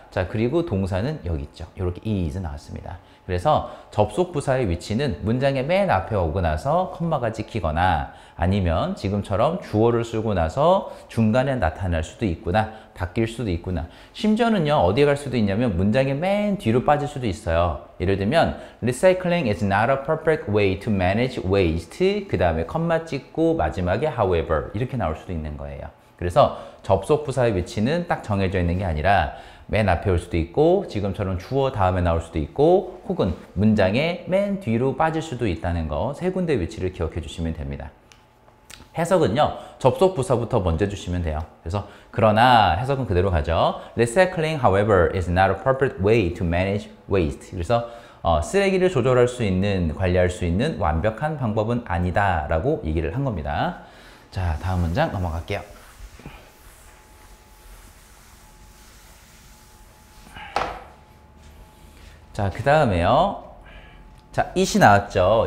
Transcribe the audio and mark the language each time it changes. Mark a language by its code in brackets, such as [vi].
[ko] 자, 그리고 동사는 여기 있죠. 이렇게 is 나왔습니다. 그래서 접속 부사의 위치는 문장의 맨 앞에 오고 나서 컴마가 찍히거나 아니면 지금처럼 주어를 쓰고 나서 중간에 나타날 수도 있구나, 바뀔 수도 있구나. 심지어는요, 어디에 갈 수도 있냐면 문장의 맨 뒤로 빠질 수도 있어요. 예를 들면 [en] Recycling is not a perfect way to manage waste. [ko] 그 다음에 컴마 찍고 마지막에 however 이렇게 나올 수도 있는 거예요. 그래서 접속 부사의 위치는 딱 정해져 있는 게 아니라 맨 앞에 올 수도 있고 지금처럼 주어 다음에 나올 수도 있고 혹은 문장의 맨 뒤로 빠질 수도 있다는 거 세 군데 위치를 기억해 주시면 됩니다. 해석은요, 접속 부사부터 먼저 주시면 돼요. 그래서 그러나 해석은 그대로 가죠. [en] Recycling, however, is not a perfect way to manage waste. [ko] 그래서 쓰레기를 조절할 수 있는, 관리할 수 있는 완벽한 방법은 아니다 라고 얘기를 한 겁니다. 자, 다음 문장 넘어갈게요. 자, 그 다음에요. 자, it이 나왔죠.